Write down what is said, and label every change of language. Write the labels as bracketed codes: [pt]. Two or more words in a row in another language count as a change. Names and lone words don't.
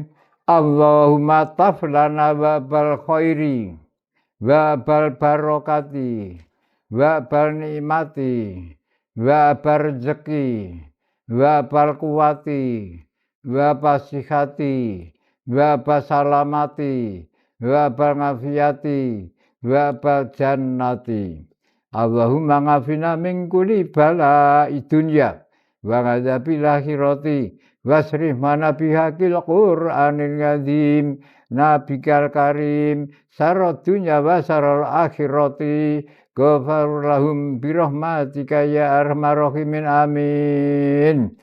[ar] اللهم افتح لنا باب الخير، باب البركة، باب النعمة، باب الرزق، باب القوة، باب الصحة، باب السلامة، باب العافية، باب الجنة. اللهم عافنا من كل بلاء الدنيا وعذاب الآخرة واصرف عنا بحق القرآن العظيم نبيك الكريم شر الدنيا وشر الآخرة غفر لهم برحمتك يا أرحم الراحمين آمين.